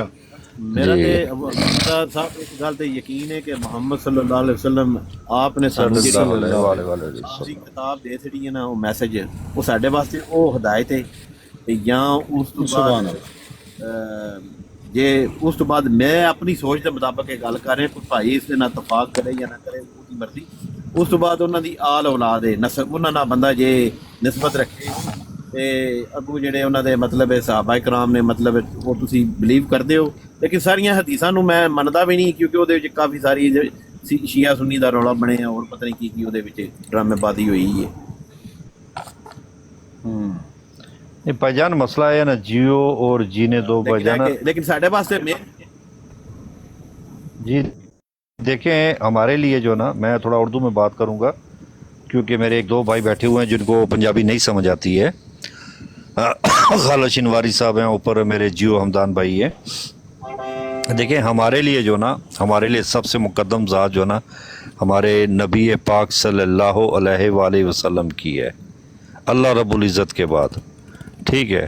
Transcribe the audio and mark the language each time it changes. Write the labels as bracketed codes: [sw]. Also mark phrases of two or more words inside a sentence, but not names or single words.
[pa] میرا صاحب اس گل تے یقین ہے کہ محمد [ar] صلی اللہ علیہ وسلم [pa] آپ نے سانوں جی کتاب دے چھڑی ہے نا, وہ میسج وہ ساڈے واسطے وہ ہدایت ہے. [ur] یا اس تو بعد جے اس تو بعد میں اپنی سوچ کے مطابق یہ گل کر رہا, کوئی بھائی اس نہ اتفاق کرے یا نہ کرے اس کی مرضی. [pa] اس تو بعد انہوں دی آل اولاد ہے نسب, انہوں نہ بندہ جے نسبت رکھے تے اگوں جڑے انہوں دے مطلب صحابہ کرام نے مطلب وہ تسی بلیو کرتے ہو. لیکن ساریاں حدیثاں نوں میں مندا بھی نہیں, کیونکہ وہ کافی ساری شیعہ سنی دا رولا بنے اور پتہ نہیں کی وہ ڈرامے بازی ہوئی ہے. [ur] بھائی جان مسئلہ ہے نا جیو اور جینے دو بھائی جان. [pa] لیکن ساڈے واسطے [ur] جی دیکھیں ہمارے لیے جو نا, میں تھوڑا اردو میں بات کروں گا کیونکہ میرے 1-2 بھائی بیٹھے ہوئے ہیں جن کو پنجابی نہیں سمجھ آتی ہے. خالہ شنواری صاحب ہیں، اوپر میرے جیو ہمدان بھائی ہیں. دیکھیے ہمارے لیے جو نا، ہمارے لیے سب سے مقدم ذات جو نا ہمارے نبی پاک [ar] صلی اللہ علیہ وسلم [ur] کی ہے, [ar] اللہ رب العزت [ur] کے بعد، ٹھیک ہے.